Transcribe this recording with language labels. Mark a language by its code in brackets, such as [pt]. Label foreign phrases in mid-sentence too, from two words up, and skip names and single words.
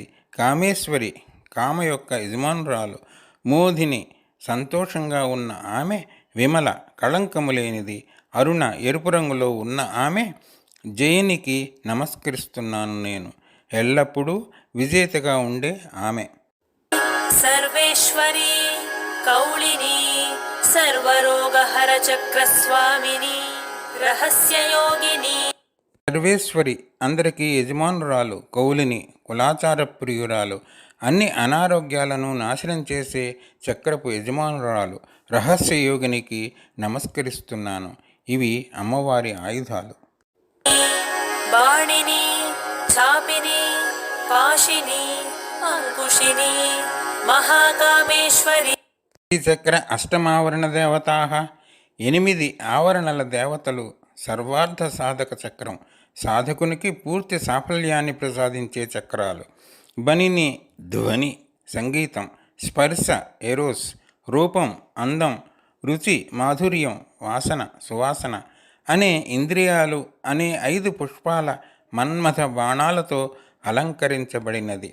[te] కామేశ్వరి కామ యొక్క యజమానురాలు. మోధిని సంతోషంగా ఉన్న ఆమె. విమల కళంకము లేనిది. అరుణ ఎరుపు రంగులో ఉన్న ఆమె. జయనికి నమస్కరిస్తున్నాను నేను, ఎల్లప్పుడూ విజేతగా ఉండే ఆమె. [sa] सर्वेश्वरी कौलिनी सर्वरोगहरचक्रस्वामिनी रहस्ययोगिनी [te] సర్వేశ్వరి అందరికీ యజమానురాలు, కౌలిని కులాచార ప్రియురాలు, అన్ని అనారోగ్యాలను నాశనం చేసే చక్రపు యజమానురాలు, రహస్య యోగినికి నమస్కరిస్తున్నాను. ఇవి అమ్మవారి ఆయుధాలు. [sa] बाणिनी चापिनी पाशिनी अंकुशिनी महाकामेश्वरी శ్రీచక్ర అష్టమావరణ దేవతా. [te] 8 ఆవరణల దేవతలు సర్వార్థ సాధక చక్రం. సాధకునికి పూర్తి సాఫల్యాన్ని ప్రసాదించే చక్రాలు. బనిని ధ్వని సంగీతం, స్పర్శ ఎరోస్, రూపం అందం, రుచి మాధుర్యం, వాసన సువాసన అనే ఇంద్రియాలు అనే 5 పుష్పాల మన్మథ బాణాలతో అలంకరించబడినది.